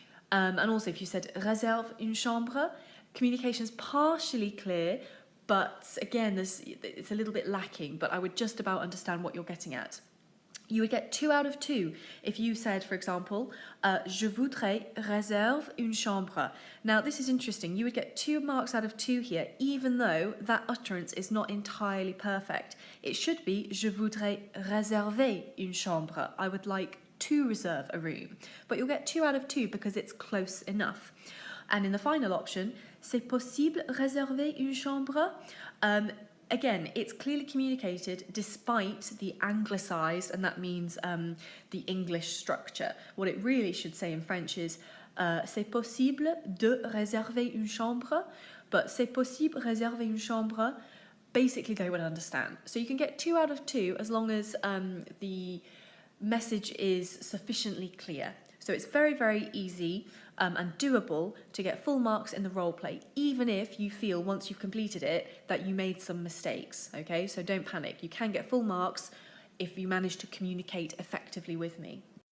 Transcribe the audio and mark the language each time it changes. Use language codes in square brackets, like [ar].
[en] And also, if you said [fr] réserve une chambre, [en] communication's partially clear, but again, it's a little bit lacking, but I would just about understand what you're getting at. You would get 2 out of 2 if you said, for example, [fr] je voudrais réserve une chambre. [en] Now, this is interesting. You would get 2 marks out of 2 here, even though that utterance is not entirely perfect. It should be [fr] je voudrais réserver une chambre. [en] I would like to reserve a room. But you'll get 2 out of 2 because it's close enough. And in the final option, [fr] c'est possible réserver une chambre? [en] Again, it's clearly communicated despite the anglicised, and that means the English structure. What it really should say in French is [fr] c'est possible de réserver une chambre, [en] but [fr] c'est possible réserver une chambre, [en] basically they would understand. So you can get 2 out of 2 as long as the message is sufficiently clear. So it's very, very easy and doable to get full marks in the role play, even if you feel once you've completed it that you made some mistakes, okay? So don't panic. You can get full marks if you manage to communicate effectively with me.